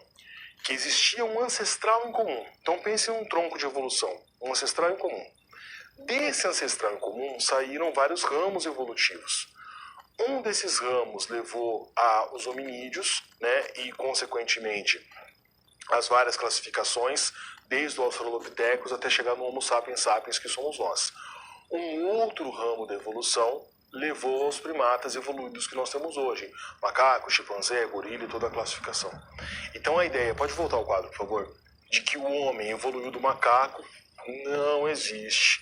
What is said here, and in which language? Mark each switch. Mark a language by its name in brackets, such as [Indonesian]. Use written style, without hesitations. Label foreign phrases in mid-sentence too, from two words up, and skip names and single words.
[Portuguese] Que existia um ancestral em comum. Então pense em um tronco de evolução, um ancestral em comum. Desse ancestral em comum saíram vários ramos evolutivos. Um desses ramos levou aos hominídeos, né, e consequentemente as várias classificações, desde o Australopithecus até chegar no Homo sapiens sapiens, que somos nós. Um outro ramo da evolução levou aos primatas evoluídos que nós temos hoje. Macaco, chimpanzé, gorila e toda a classificação. Então a ideia, pode voltar ao quadro, por favor, de que o homem evoluiu do macaco, não existe.